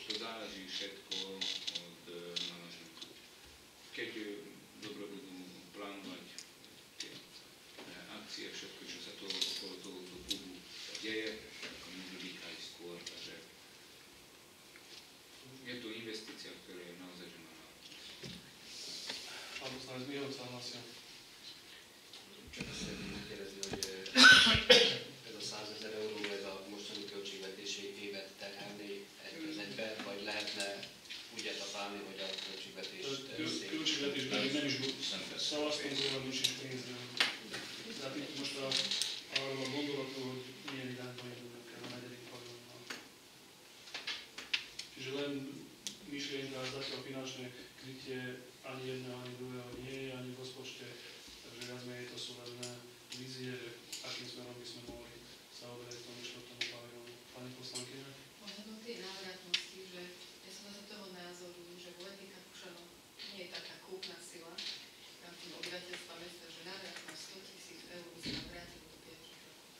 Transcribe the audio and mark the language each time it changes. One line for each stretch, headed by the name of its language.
Slovak: To záleží všetko od manažmentu. Keď dobre budú plánovať tie akcie, všetko, čo sa to okolo tohoto klubu deje, ako môže byť aj skôr. Takže je to investícia, ktorá je naozaj že má návratnosť. Pán poslanec Miho sa hlasil.
Hungarian: Csak azt szeretném kérdezni, hogy ez a 100 000 euró, ez a mostani költségvetési évet terhelni egy egybe, vagy lehetne úgy etapálni, hogy a költségvetést Költségvetésben még nem is szavaztunk róla, nincs is pénzről. Tehát itt most arról a gondolatról, hogy milyen irányba indulunk el a 4. pavilonnal.
Slovak: Čiže len myšlienka, zatiaľ finančné krytie ani jedného, ani druhého nie je, ani v rozpočte. Takže viac menej to sú len vízie, že akým smerom by sme mohli sa oberať tomu 4. pavilónu. Pani poslankyňa? Ohľadom tej návratnosti, že ja som zase toho názoru, že v Letníkach Kušanov nie je taká kúpna sila tam tým obyvateľstva mesta, že návratnosť 100 000 eur by sa nám vrátilo do 5 rokov.